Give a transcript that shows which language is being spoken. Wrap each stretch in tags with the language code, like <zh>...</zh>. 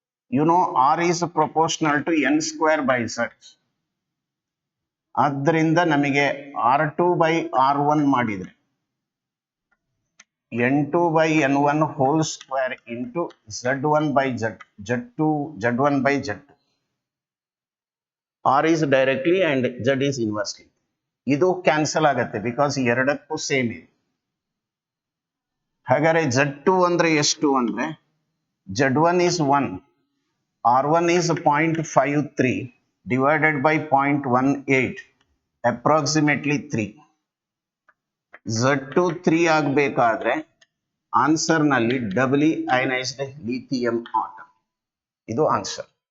<en>You know R is proportional to N square by Z.</en> <kn>ಆದ್ದರಿಂದ ನಮಗೆ</kn> <en>R2 by R1</en> <kn>ಮಾಡಿದ್ರೆ</kn> <en>N2 by N1 whole square into Z1 by Z1 by Z2. R is directly and Z is inversely.</en> <kn>ಇದು cancel ಆಗುತ್ತೆ because ಎರಡಕ್ಕೂ same ಇದೆ. ಹಾಗಾದ್ರೆ</kn> <en>Z2</en> <kn>ಅಂದ್ರೆ ಎಷ್ಟು ಅಂದ್ರೆ</kn> <en>Z1 is 1, R1 is 0.53 divided by 0.18 approximately 3.</en> <kn>Z2 3 ಆಗಬೇಕಾದ್ರೆ ಆನ್ಸರ್ ನಲ್ಲಿ ಡಬ್ಲಿ ಅಯನೈಸ್ಡ್ ಲಿಥಿಯಂ ಆಟಮ್, ಇದು ಆನ್ಸರ್.</kn>